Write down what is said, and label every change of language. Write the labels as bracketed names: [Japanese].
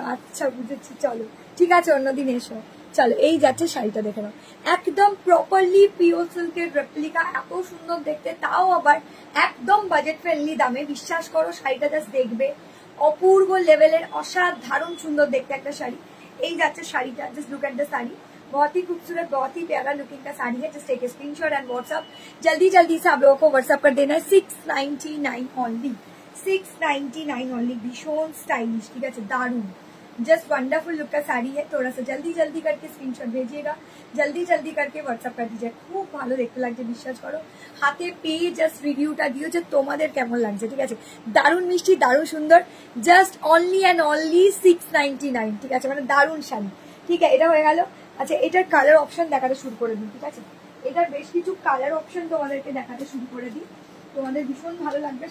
[Bangla] আচ্ছা বুঝেছি, চলো ঠিক আছে, অন্যদিন এসো। চলো এই যাচ্ছে শাড়িটা, দেখে নাও, একদম প্রপারলি পিওর সিল্কের রেপ্লিকা, এত সুন্দর দেখতে, তাও আবার একদম বাজেট ফ্রেন্ডলি দামে। বিশ্বাস করো শাড়িটা জাস্ট দেখবে, অপূর্ব লেভেলের অসাধারণ সুন্দর দেখতে একটা শাড়ি। এই যাচ্ছে শাড়িটা, [English] just look at the sari, [Hindi] बहुत ही खूबसूरत, बहुत ही प्यारा लुकिंग का साड़ी है। [English] just take a screenshot and WhatsApp, [Hindi] जल्दी जल्दी से आप लोगों को व्हाट्सअप कर देना है। 699 ओनली, 699 ओनली, भीषण स्टाइलिश, ठीक है, दारुण, [English] just wonderful look [Hindi] का साड़ी है। थोड़ा सा जल्दी जल्दी करके स्क्रीनशॉट भेजिएगा, जल्दी जल्दी करके व्हाट्सअप कर दीजिए। [Bangla] खूब ভালো দেখতে লাগছে, বিশ্বাস করো, হাতে পেয়ে জাস্ট রিভিউটা দিও যে তোমাদের কেমন লাগছে, ঠিক আছে। দারুণ মিষ্টি, দারুণ সুন্দর, [English] just only and only 699, [Bangla] ঠিক আছে, মানে দারুণ শাড়ি, ঠিক আছে। এটা হয়ে গেল। আচ্ছা এটার কালার অপশন দেখাতে শুরু করে দিই, ঠিক আছে, এটার বেশ কিছু কালার অপশন তোমাদেরকে দেখাতে শুরু করে দিই, তোমাদের ভীষণ ভালো লাগবে।